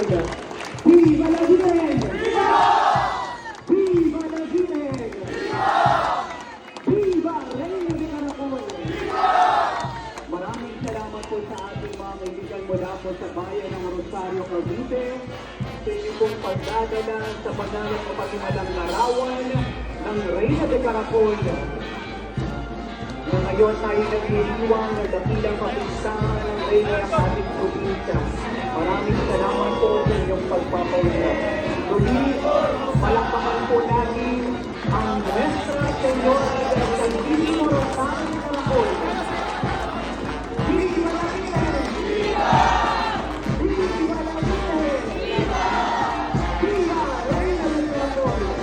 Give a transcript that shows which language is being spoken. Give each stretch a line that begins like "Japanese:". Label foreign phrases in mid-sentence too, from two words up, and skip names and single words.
Spanish: Viva la Virgen! Viva la Virgen! Viva Reina de Caracol!
Filipino: Maraming salamat po sa ating mga kaibigan mula po sa bayan ng Rosario, Cavite, sa inyong pong pagdadala sa pagdalang kapatimalang larawan ng Reina de Caracol. Na ngayon tayo nagdiriwang na dakilang kapistahan ng Reyna ng ating probinsya. Maraming salamat po sa inyong pagpapaunlad. Muli, palakpakan po natin ang Nuestra Señora del Santísimo Rosario Caracol.
Spanish: Viva la Virgen! Viva la Virgen! Viva Reina del Caracol!